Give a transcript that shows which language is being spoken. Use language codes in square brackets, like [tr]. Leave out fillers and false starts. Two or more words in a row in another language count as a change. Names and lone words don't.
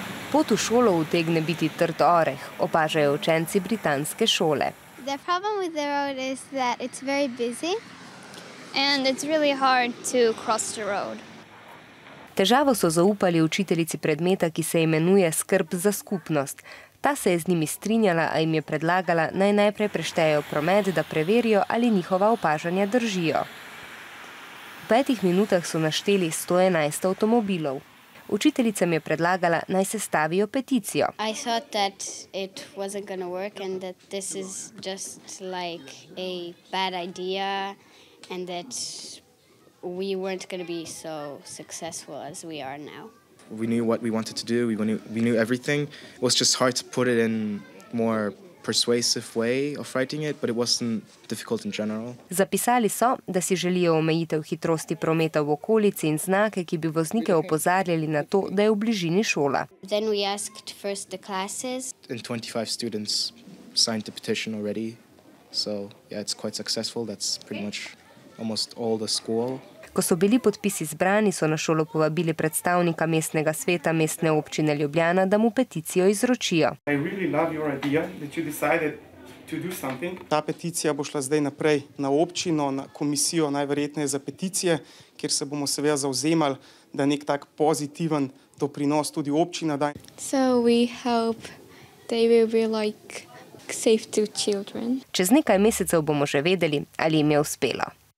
[sl] Pot v šolo utegne biti trd oreh, opažajo učenci britanske šole. [en] The problem with the road is that it's very busy and it's really hard to cross the road. [sl] Težavo so zaupali učiteljici predmeta, ki se imenuje skrb za skupnost. Ta se je z njimi strinjala, a jim je predlagala, naj najprej preštejejo promet, da preverijo, ali njihova opažanja držijo. V 5 minutah so našteli 111 avtomobilov. Učiteljica mi je predlagala, naj sestavijo peticijo. [en] I thought that it wasn't going to work and that this is just like a bad idea and that we weren't going to be so successful as we are now. We knew what we wanted to do, we knew everything. It was just hard to put it in more persuasive way of writing it, but it wasn't difficult in general. [sl] Zapisali so, da si želijo omejitev hitrosti prometa v okolici in znake, ki bi voznike opozarjali na to, da je v bližini šola. [en] Then we asked first the classes. And 25 students signed the petition already. So, yeah, it's quite successful. That's pretty much almost all the school. [sl] Ko so bili podpisi zbrani, so na šolo povabili predstavnika mestnega sveta mestne občine Ljubljana, da mu peticijo izročijo. Ta peticija bo šla zdaj naprej na občino, na komisijo najverjetneje za peticije, kjer se bomo seveda zavzemali, da nek tak pozitiven doprinos tudi občina da. [en] So we hope they will be like safe to children. [sl] Čez nekaj mesecev bomo že vedeli, ali jim je uspelo.